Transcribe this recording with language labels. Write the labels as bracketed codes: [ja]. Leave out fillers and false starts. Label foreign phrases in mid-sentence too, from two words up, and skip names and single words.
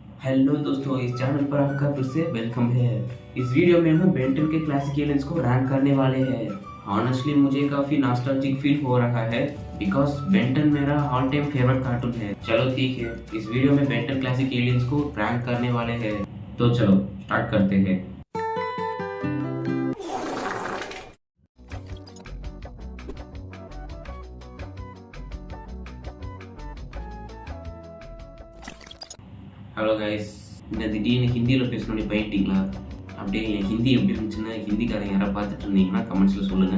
[hi] हेलो दोस्तों, इस चैनल पर आपका फिर से वेलकम है। इस वीडियो में हम बेंटन के [en] classic aliens [hi] को रैंक करने वाले हैं। ऑनेस्टली मुझे काफ़ी [en] nostalgic feel [hi] हो रहा है बिकॉज बेंटन मेरा [en] all time favorite [hi] कार्टून है। चलो ठीक है, इस वीडियो में बेंटन [en] classic aliens [hi] को रैंक करने वाले हैं। तो चलो स्टार्ट करते हैं। [en] hello guys, [ta] இந்த திடீர்னு ஹிந்தியில் பேசணும்னு பயட்டிங்களா? அப்படியே என் ஹிந்தி எப்படி இருந்துச்சுன்னு ஹிந்திக்காரங்க யாராவது பார்த்துட்டு இருந்தீங்கன்னா கமெண்ட்ஸில் சொல்லுங்கள்.